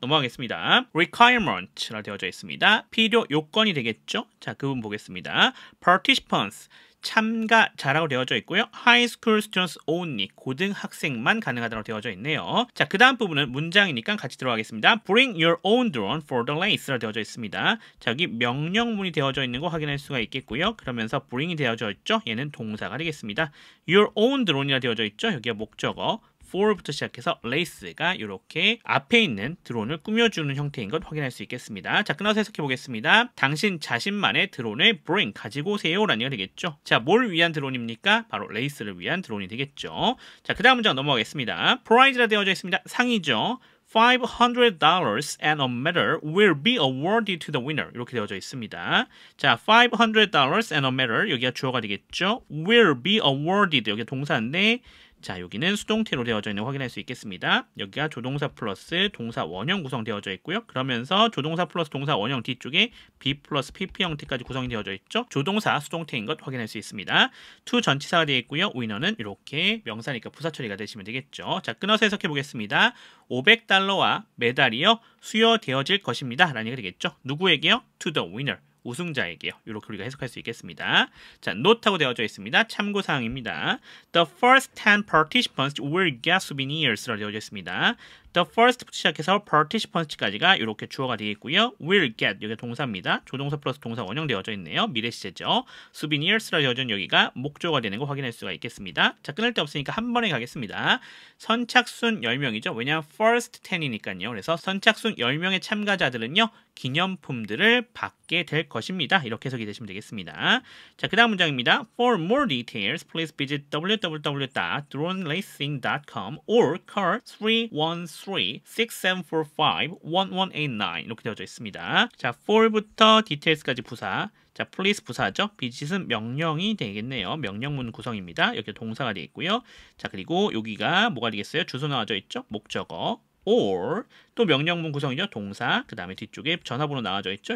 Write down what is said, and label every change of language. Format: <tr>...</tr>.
<ko>넘어가겠습니다. Requirement라 되어져 있습니다. 필요 요건이 되겠죠. 자, 그 부분 보겠습니다. Participants, 참가자라고 되어져 있고요.</ko> <en>High school students only,</en> <ko>고등학생만 가능하다고 되어져 있네요. 자, 그 다음 부분은 문장이니까 같이 들어가겠습니다.</ko> <en>Bring your own drone for the race</en> <ko>라고 되어져 있습니다. 자, 여기 명령문이 되어져 있는 거 확인할 수가 있겠고요. 그러면서 bring이 되어져 있죠. 얘는 동사가 되겠습니다.</ko> <en>Your own drone</en> <ko>이라 되어져 있죠. 여기가 목적어. for부터 시작해서 race가 이렇게 앞에 있는 드론을 꾸며주는 형태인 것 확인할 수 있겠습니다. 자, 끊어서 해석해 보겠습니다. 당신 자신만의 드론을 bring, 가지고 오세요 라는 얘기가 되겠죠. 자, 뭘 위한 드론입니까? 바로 레이스를 위한 드론이 되겠죠. 자, 그 다음 문장 넘어가겠습니다. prize라 되어져 있습니다. 상이죠.</ko> <en>$500 and a medal will be awarded to the winner.</en> <ko>이렇게 되어져 있습니다. 자,</ko> <en>$500 and a medal,</en> <ko>여기가 주어가 되겠죠.</ko> <en>will be awarded,</en> <ko>여기가 동사인데 자, 여기는 수동태로 되어져 있는 거 확인할 수 있겠습니다. 여기가 조동사 플러스 동사 원형 구성되어져 있고요. 그러면서 조동사 플러스 동사 원형 뒤쪽에 be 플러스 pp 형태까지 구성이 되어져 있죠. 조동사 수동태인 것 확인할 수 있습니다. to 전치사가 되어 있고요. 위너는 이렇게 명사니까 부사 처리가 되시면 되겠죠. 자, 끊어서 해석해 보겠습니다. $500와 메달이요 수여되어질 것입니다 라는 얘기가 되겠죠. 누구에게요?</ko> <en>to the winner,</en> <ko>우승자에게요. 이렇게 우리가 해석할 수 있겠습니다. 자, note하고 되어져 있습니다. 참고사항입니다.</ko> <en>The first 10 participants will get souvenirs</en> <ko>라고 되어져 있습니다. The first부터 시작해서 participants까지가 이렇게 주어가 되겠고요.</ko> <en>will get</en> <ko>여기가 동사입니다. 조동사 플러스 동사 원형되어져 있네요. 미래 시제죠. souvenirs라고 되어져 있는 여기가 목적어가 되는 거 확인할 수가 있겠습니다. 자, 끊을 데 없으니까 한 번에 가겠습니다. 선착순 10명이죠. 왜냐하면</ko> <en>first 10</en> <ko>이니까요. 그래서 선착순 10명의 참가자들은요. 기념품들을 받게 될 것입니다. 이렇게 해석이 되시면 되겠습니다. 자, 그 다음 문장입니다.</ko> <en>For more details, please visit www.droneracing.com or call 313-6745-1189</en> <ko>이렇게 되어져 있습니다. 자, for부터 details까지 부사. 자, please 부사죠. visit은 명령이 되겠네요. 명령문 구성입니다. 여기 동사가 되어 있고요. 자, 그리고 여기가 뭐가 되겠어요? 주소 나와져 있죠? 목적어. or 또 명령문 구성이죠. 동사. 그 다음에 뒤쪽에 전화번호 나와져 있죠.</ko>